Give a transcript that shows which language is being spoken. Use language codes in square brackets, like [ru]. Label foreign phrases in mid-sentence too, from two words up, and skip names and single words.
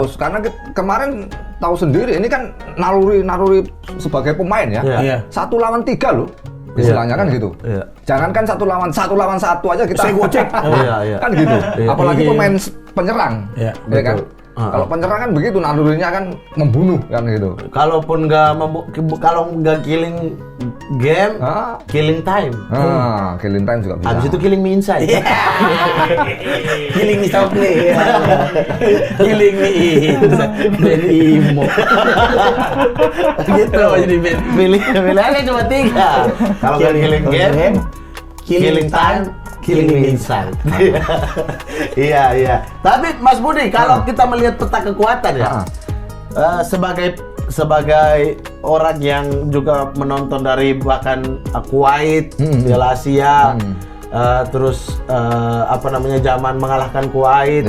[id] Harus, karena kemarin tahu sendiri ini kan naluri sebagai pemain ya. Iya. Iya. 1 lawan 3 loh. Istilahnya kan gitu. Iya. Jangankan 1 lawan 1 aja kita Saya gocek. Iya. kan gitu. Iya. Apalagi Iya. pemain penyerang. Iya, Ya kan? betul. Kalau penyerang kan begitu nalurinya kan membunuh kan gitu. Kalaupun kalau nggak [en] killing game, killing time. Killing time [id] juga bisa. Habis itu [en] killing me inside. Killing me softly. Killing me inside. Ben Imo. [id] Gitu. Jadi Ben. Pilihannya cuma 3. Kalau nggak [en] killing game, killing time, killing me inside. [id] Iya. Tapi Mas Budi, kalau kita melihat peta kekuatan ya, sebagai orang yang juga menonton dari bahkan Kuwait, Piala Asia, terus zaman mengalahkan Kuwait,